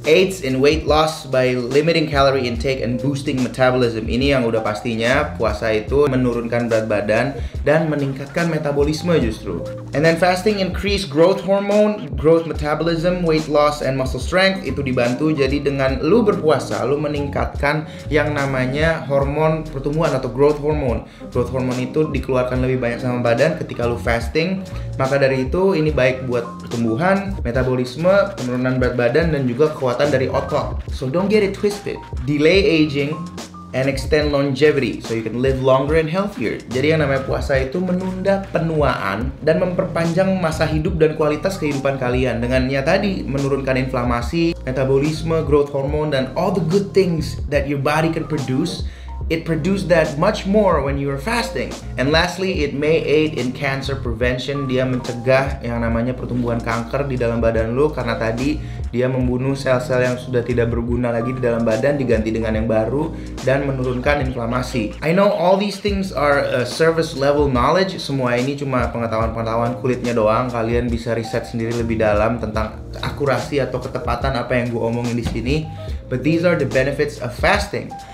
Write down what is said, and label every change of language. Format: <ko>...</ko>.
<en>Aids in weight loss by limiting calorie intake and boosting metabolism.</en> <id>Ini yang udah pastinya puasa itu menurunkan berat badan dan meningkatkan metabolisme justru.</id> <en>And then fasting increase growth hormone, growth metabolism, weight loss, and muscle strength.</en> <id>Itu dibantu jadi dengan lu berpuasa, lu meningkatkan yang namanya hormon pertumbuhan atau growth hormone. Growth hormone itu dikeluarkan lebih banyak sama badan ketika lu fasting. Maka dari itu ini baik buat pertumbuhan, metabolisme, penurunan berat badan, dan juga kekuatan dari otot.</id> <en>So don't get it twisted. Delay aging and extend longevity so you can live longer and healthier.</en> <id>Jadi yang namanya puasa itu menunda penuaan dan memperpanjang masa hidup dan kualitas kehidupan kalian dengannya tadi menurunkan inflamasi, metabolisme, growth hormone, dan</id> <en>all the good things that your body can produce. It produces that much more when you are fasting. And lastly, it may aid in cancer prevention.</en> <id>Dia mencegah yang namanya pertumbuhan kanker di dalam badan lo karena tadi dia membunuh sel-sel yang sudah tidak berguna lagi di dalam badan diganti dengan yang baru dan menurunkan inflamasi.</id> <en>I know all these things are service level knowledge.</en> <id>Semua ini cuma pengetahuan-pengetahuan kulitnya doang. Kalian bisa riset sendiri lebih dalam tentang akurasi atau ketepatan apa yang gue omongin di sini.</id> <en>But these are the benefits of fasting.</en>